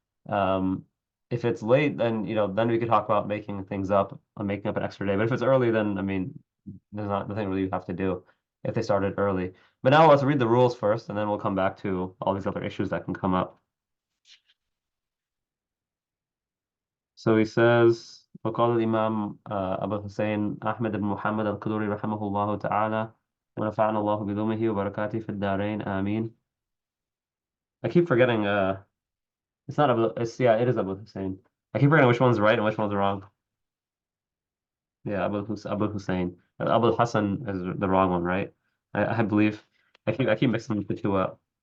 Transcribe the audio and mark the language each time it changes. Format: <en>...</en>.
<en>Um, if it's late, then we could talk about making things up, making up an extra day. But if it's early, then I mean, there's nothing really you have to do if they started early. But now let's read the rules first, and then we'll come back to all these other issues that can come up. So he says,</en> <ar>وقال الإمام أبو الحسين أحمد بن محمد القدوري رحمه الله تعالى ونفعنا الله بعلومه وبركاته في الدارين آمين.</ar> <en>I keep forgetting. It's not Abu. Yeah, it is Abu Hussein. I keep forgetting which one's right and which one's wrong. Yeah, Abu Hussein. Abu Hassan is the wrong one, right? I believe. I keep mixing the two up.</en>